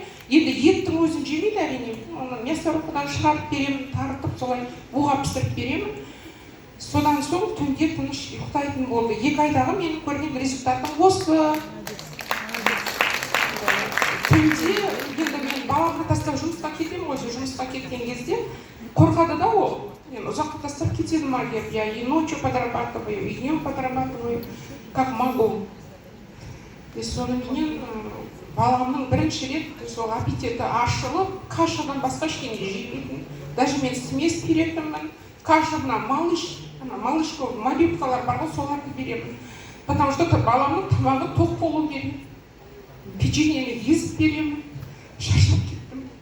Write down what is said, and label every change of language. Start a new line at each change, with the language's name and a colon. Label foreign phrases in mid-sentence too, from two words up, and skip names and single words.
Kazakh: Енді еттің өзін жемейді әрине. Оны мясорубкадан шығарып беремін, тартып солай буға пісіріп беремін. содан соң түнде тыныш ұйықтайтын болды. 2 айдағы менің көрген результатым осы. Түнде енді мен баламды тастап жұмысқа кетемін ғой, жұмысқа кеткен кезде қорқады да ол. Мен ұзаққа тастап кетедім ма деп,
Russian: я и ночью подрабатываю, и днем подрабатываю, как могу.
Kazakh: И соныменен баламның бірінші рет сол аппетиті ашылып, кашадан басқа ештеңе жемейтін. Даже мен смесь беретінмін, кашадан малышко, молюткалар бар ғой, соларды беремін.
Russian: Потому что
Kazakh: баламның тамағы тоқ болу керек. Печеньені езіп беремін, шашып кеттім.